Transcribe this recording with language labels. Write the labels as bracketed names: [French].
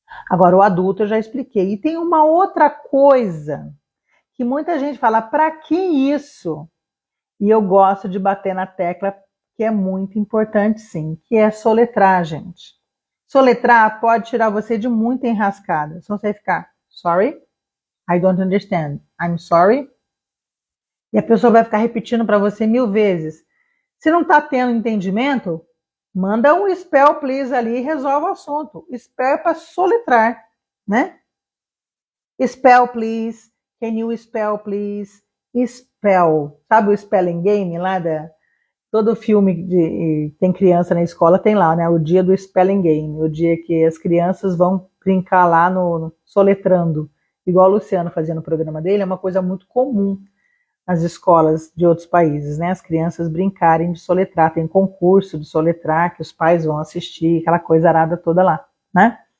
[Portuguese] Agora, o adulto eu já expliquei. E tem uma outra coisa que muita gente fala, para que isso? E eu gosto de bater na tecla, que é muito importante sim, que é soletrar, gente. Soletrar pode tirar você de muita enrascada. Só você ficar, [English] sorry, I don't understand, I'm sorry. [Portuguese] E a pessoa vai ficar repetindo para você 1000 vezes. Se não está tendo entendimento, manda um [English] spell please [Portuguese] ali e resolve o assunto. Spell é para soletrar, né? [English] Spell please, can you spell please? [Portuguese] Spell, sabe o spelling game lá da... Todo filme de tem criança na escola tem lá, né? O dia do spelling game, o dia que as crianças vão brincar lá no soletrando, igual o Luciano fazia no programa dele, é uma coisa muito comum nas escolas de outros países, né? As crianças brincarem de soletrar, tem concurso de soletrar que os pais vão assistir, aquela coisa arada toda lá, né?